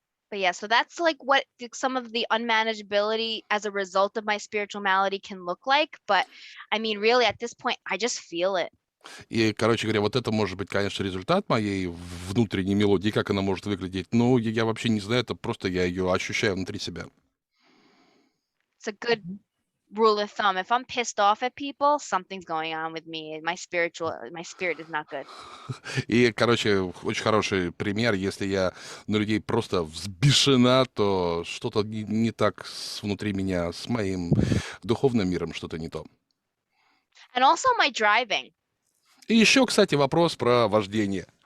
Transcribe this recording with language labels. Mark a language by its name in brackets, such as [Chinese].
[English] But yeah, so that's like what some of the unmanageability as a result of my spiritual malady can look like. But I mean, really, at this point, I just feel it. [Russian] И, короче говоря, вот это может быть, конечно, результат моей внутренней мелодии, как она может выглядеть. Но я вообще не знаю, это просто я ее ощущаю внутри себя. [English] It's a good rule of thumb. If I'm pissed off at people, something's going on with me. My spirit is not good. [Russian] И, короче, очень хороший пример. Если я на людей просто взбешена, то что-то не так внутри меня, с моим духовным миром что-то не то. [English] And also my driving. [Russian] И еще, кстати, вопрос про вождение.